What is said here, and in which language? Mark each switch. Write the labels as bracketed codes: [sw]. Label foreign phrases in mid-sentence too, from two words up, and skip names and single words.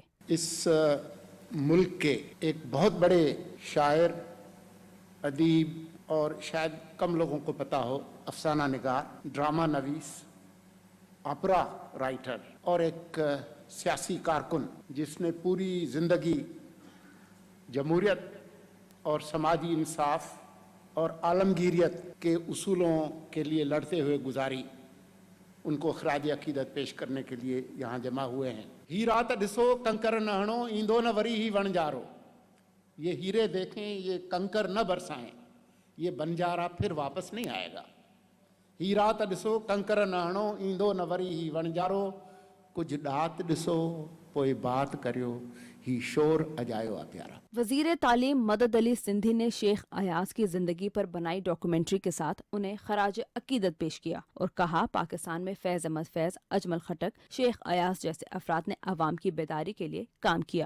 [ur] اس ملک کے ایک بہت بڑے شاعر، ادیب اور شاید کم لوگوں کو پتا ہو، افسانہ نگار، ڈراما نویس, [en] opera writer [ur] اور ایک سیاسی کارکن جس نے پوری زندگی جمہوریت اور سماجی انصاف اور عالمگیریت کے اصولوں کے لیے لڑتے ہوئے گزاری، ان کو خراج عقیدت پیش کرنے کے لیے یہاں جمع ہوئے ہیں. [sd] ही रात ॾिसो कंकर न हणो, ईंदो न वरी ही वणजारो। [ur] یہ ہیرے دیکھیں، یہ کنکر نہ برسائیں، یہ بنجارا پھر واپس نہیں آئے گا. [sd] ही रात ॾिसो कंकर न हणो, ईंदो न वरी ही वणजारो। कुछ ॾात ॾिसो पोइ बात करियो, ही शोर अजायो आ प्यारा। [ur] وزیر تعلیم مدد علی سندھی نے شیخ ایاز کی زندگی پر بنائی ڈاکیومنٹری کے ساتھ انہیں خراج عقیدت پیش کیا اور کہا پاکستان میں فیض احمد فیض، اجمل خٹک، شیخ ایاز جیسے افراد نے عوام کی بیداری کے لیے کام کیا.